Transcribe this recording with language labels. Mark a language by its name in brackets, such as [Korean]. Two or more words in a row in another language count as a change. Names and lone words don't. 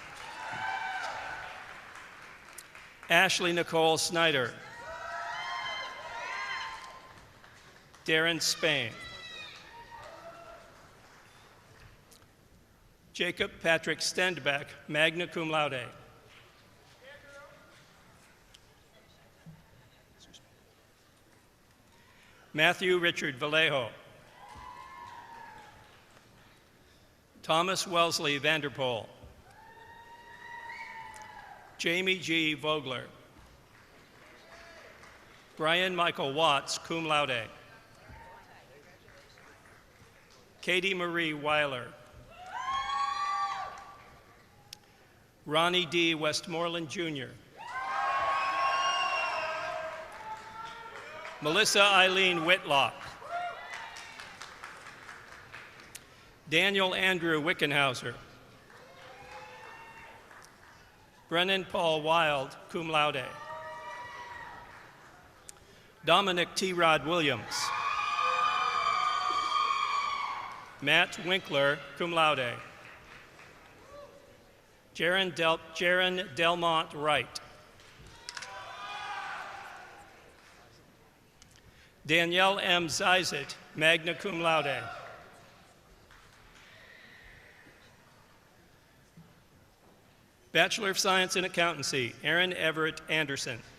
[English] Ashley Nicole Snyder. Darren Spain. Jacob Patrick Stendbeck, [Latin] magna cum laude. [English] Matthew Richard Vallejo. Thomas Wellesley Vanderpool. Jamie G. Vogler. Brian Michael Watts, [Latin] cum laude. [English] Katie Marie Weiler. Ronnie D. Westmoreland, Jr. Melissa Eileen Whitlock. Daniel Andrew Wickenhauser. Brennan Paul Wild, [Latin] cum laude. [English] Dominic T. Rod Williams. Matt Winkler, [Latin] cum laude. [English] Jaron Delmont Wright. Danielle M. Zizet, [Latin] magna cum laude. [English] Bachelor of Science in Accountancy, Aaron Everett Anderson.